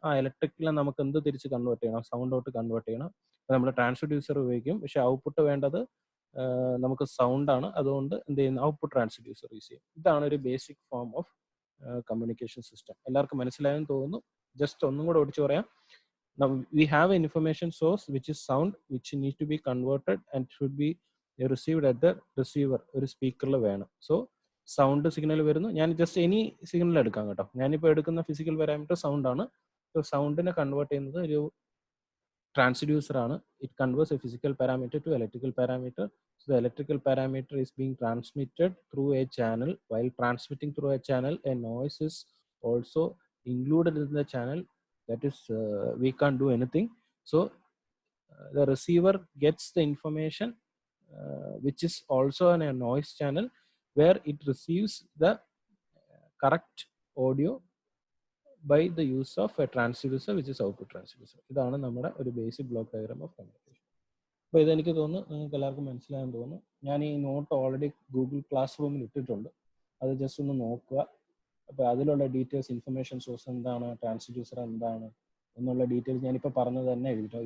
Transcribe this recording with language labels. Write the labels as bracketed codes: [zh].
[ml] ആ ഇലക്ട്രിക്കലിനെ നമുക്ക് എന്ത് തിരിച്ച് കൺവേർട്ട് ചെയ്യണം? സൗണ്ടോട്ട് കൺവേർട്ട് ചെയ്യണം. നമ്മൾ ട്രാൻസ്ഡ്യൂസർ ഉപയോഗിക്കും, പക്ഷെ ഔട്ട്പുട്ട് വേണ്ടത് നമുക്ക് സൗണ്ട് ആണ്. അതുകൊണ്ട് എന്ത് ചെയ്യുന്നു? ഔട്ട്പുട്ട് ട്രാൻസ്ഡ്യൂസർ യൂസ് ചെയ്യും. ഇതാണ് ഒരു basic form of communication system. എല്ലാവർക്കും മനസ്സിലായെന്ന് തോന്നുന്നു. ജസ്റ്റ് ഒന്നും കൂടെ ഓടിച്ചു പറയാം. [en] Now we have an information source which is sound, which needs to be converted and should be received at the receiver, [ml] ഒരു സ്പീക്കറിൽ വേണം. സോ സൗണ്ട് സിഗ്നൽ വരുന്നു. ഞാൻ ജസ്റ്റ് എനി സിഗ്നൽ എടുക്കാം കേട്ടോ. ഞാനിപ്പോൾ എടുക്കുന്ന ഫിസിക്കൽ പാരാമീറ്റർ സൗണ്ട് ആണ്. സോ സൗണ്ടിനെ കൺവേർട്ട് ചെയ്യുന്നത് ഒരു ട്രാൻസ്ഡ്യൂസർ ആണ്. [en] It converts a physical parameter to electrical parameter. So the electrical parameter is being transmitted through a channel. While transmitting through a channel, a noise is also included in the channel. That is, we can't do anything. So the receiver gets the information, which is also in a noise channel, where it receives the correct audio by the use of a transducer, which is output transducer. [ml] ഇതാണ് നമ്മുടെ ഒരു basic block diagram of communication. അപ്പോൾ ഇതെനിക്ക് തോന്നുന്നു നിങ്ങൾക്ക് എല്ലാവർക്കും മനസ്സിലായെന്ന് തോന്നുന്നു. ഞാൻ ഈ നോട്ട് ഓൾറെഡി ഗൂഗിൾ ക്ലാസ് റൂമിൽ ഇട്ടിട്ടുണ്ട്, അത് ജസ്റ്റ് ഒന്ന് നോക്കുക. അപ്പോൾ അതിലുള്ള ഡീറ്റെയിൽസ്, ഇൻഫർമേഷൻ സോഴ്സ് എന്താണ്, ട്രാൻസ്ഡ്യൂസർ എന്താണ് എന്നുള്ള ഡീറ്റെയിൽസ് ഞാനിപ്പോൾ പറഞ്ഞത് തന്നെ എഴുതിയിട്ടുണ്ട്.